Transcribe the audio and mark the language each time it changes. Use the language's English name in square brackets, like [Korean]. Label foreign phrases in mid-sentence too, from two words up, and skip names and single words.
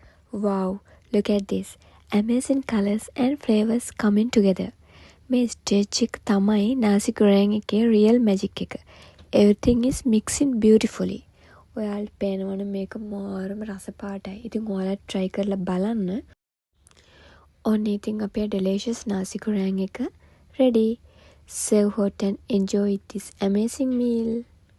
[English] Wow, look at this. Amazing colors and flavors coming together. [Sinhala] මේ ස්ටේජ් එක තමයි nasi goreng එකේ [English] real magic [Sinhala] එක. [English] Everything is mixing beautifully. [Sinhala] ඔයාලට පේනවනේ මේක මාරම රස පාටයි. ඉතින් ඔයාලා try කරලා බලන්න. ඔන්න ඉතින් අපේ delicious nasi goreng එක ready. [English] Serve hot and enjoy this amazing meal.